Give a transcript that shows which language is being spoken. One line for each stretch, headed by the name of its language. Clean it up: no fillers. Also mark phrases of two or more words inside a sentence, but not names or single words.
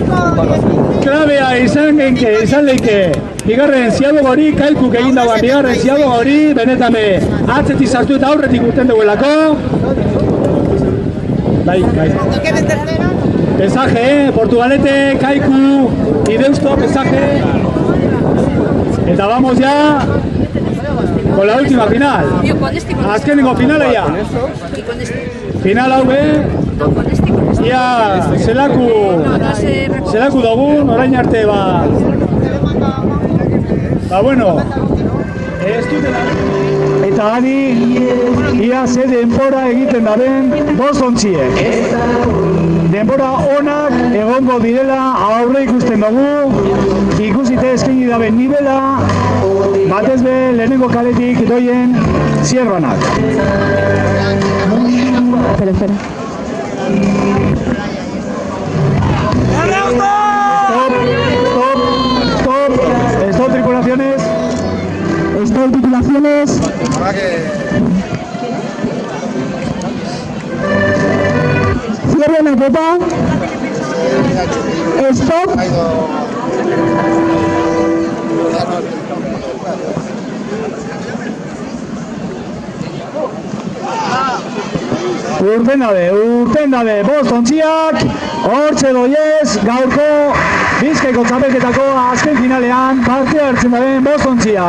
Basque: Klabea izan leike, bigarren ziaboga hori, Kaikuk egin dagoen bigarren ziaboga hori, benetan be, atzetik sartu eta aurretik urten duelako. Bai.
Spanish: Pesaje, Portugalete, Kaiku, y Deusto, pesaje.
Basque: Eta
Spanish: vamos ya con la última final.
Basque: Azkenengo finala ya. Final hau be, ia zelaku dugun, orain arte ba bueno, ez dutela. Eta gani, ia ze denbora egiten daben bostontziek. Denbora onak egongo direla aurre ikusten dugu, ikusite eskaini daben nibela, batez be lehenengo kaletik doien zierbanak.
Spanish: Espera. Stop, tripulaciones. Stop, tripulaciones. Cierren la copa. Stop.
Basque: Urten dabe, bostontziak, hortxe doiez, gaurko Bizkaiko txapelketako azken finalean parte hartzen daben bostontziak.